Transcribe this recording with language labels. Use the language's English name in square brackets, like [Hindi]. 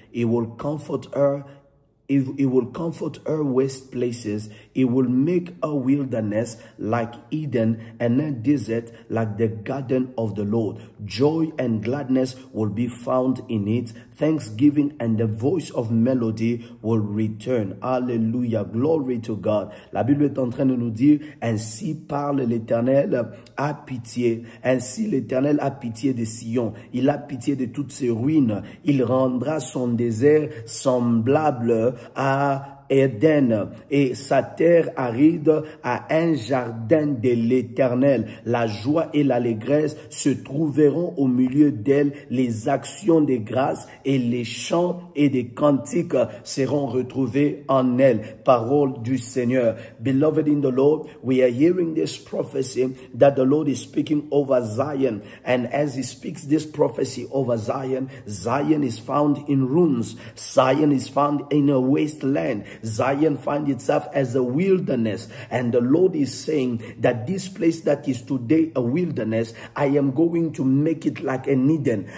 [English] He will comfort her. It will comfort her waste places. It will make a wilderness like Eden and a desert like the garden of the Lord. Joy and gladness will be found in it. Thanksgiving and the voice of melody will return. Hallelujah. Glory to God. [French] La Bible est en train de nous dire, ainsi parle l'Éternel, a pitié. Ainsi l'Éternel a pitié de Sion. Il a pitié de toutes ses ruines. Il rendra son désert semblable à Éden et sa terre aride à un jardin de l'Éternel. La joie et l'allégresse se trouveront au milieu d'elle. Les actions de grâce et les chants et des cantiques seront retrouvés en elle. Parole du Seigneur. [English] Beloved in the Lord, we are hearing this prophecy that the Lord is speaking over Zion. And as he speaks this prophecy over Zion, Zion is found in ruins. Zion is found in a wasteland. Zion finds itself as a wilderness, and the Lord is saying that this place that is today a wilderness, I am going to make it like an Eden.